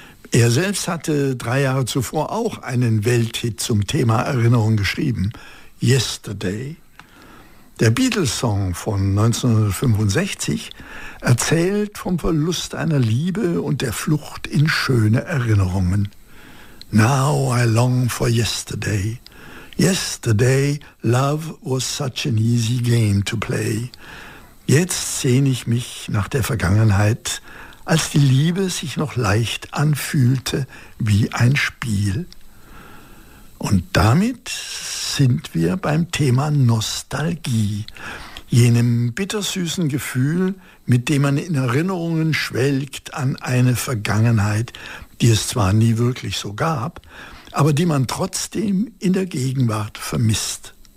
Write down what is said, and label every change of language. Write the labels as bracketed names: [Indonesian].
[German] Er selbst hatte 3 Jahre zuvor auch einen Welthit zum Thema Erinnerung geschrieben, Yesterday. Der Beatles-Song von 1965 erzählt vom Verlust einer Liebe und der Flucht in schöne Erinnerungen. [English] Now I long for yesterday. Yesterday love was such an easy game to play. [German] Jetzt sehne ich mich nach der Vergangenheit, als die Liebe sich noch leicht anfühlte wie ein Spiel. Und damit sind wir beim Thema Nostalgie, jenem bittersüßen Gefühl, mit dem man in Erinnerungen schwelgt an eine Vergangenheit, die es zwar nie wirklich so gab, aber die man trotzdem in der Gegenwart vermisst.